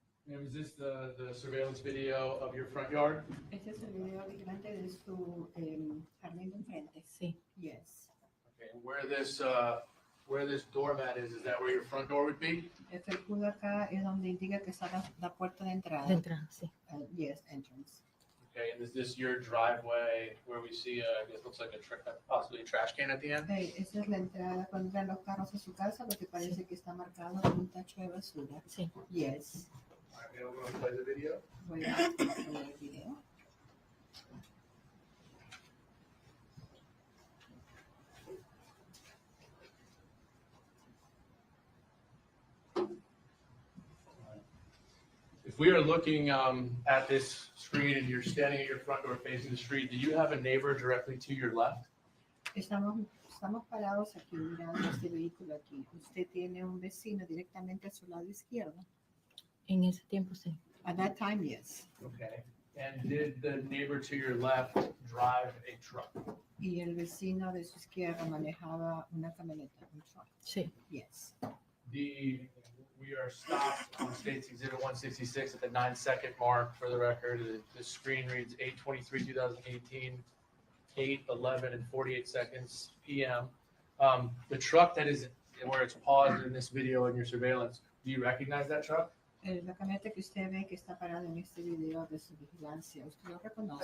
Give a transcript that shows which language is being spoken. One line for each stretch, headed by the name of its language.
English: And is this the surveillance video of your front yard?
Spanish: Este es el video vigilante de su jardín de enfrente. Sí.
English: Yes. Okay, and where this doormat is that where your front door would be?
Spanish: Este escudo acá es donde indica que está la puerta de entrada. De entrada, sí.
English: Yes, entrance. Okay, and is this your driveway where we see, I guess looks like possibly a trash can at the end?
Spanish: Esa es la entrada cuando entran los carros a su casa, porque parece que está marcado con un tacho de basura. Sí.
English: Yes. All right, we're gonna play the video.
Spanish: Voy a poner el video.
English: If we are looking at this screen and you're standing at your front door facing the street, do you have a neighbor directly to your left?
Spanish: Estamos parados aquí mirando este vehículo aquí. Usted tiene un vecino directamente a su lado izquierdo. En ese tiempo sí.
English: At that time, yes. Okay. And did the neighbor to your left drive a truck?
Spanish: Y el vecino de su izquierda manejaba una camioneta, un truck. Sí.
English: Yes. We are stopped on State's Exhibit 166 at the 9-second mark. For the record, the screen reads 8/23/2018, 8:11 and 48 seconds p.m. The truck that is where it's paused in this video in your surveillance, do you recognize that truck?
Spanish: La camioneta que usted ve que está parada en este video de su vigilancia, ¿usted lo reconoce?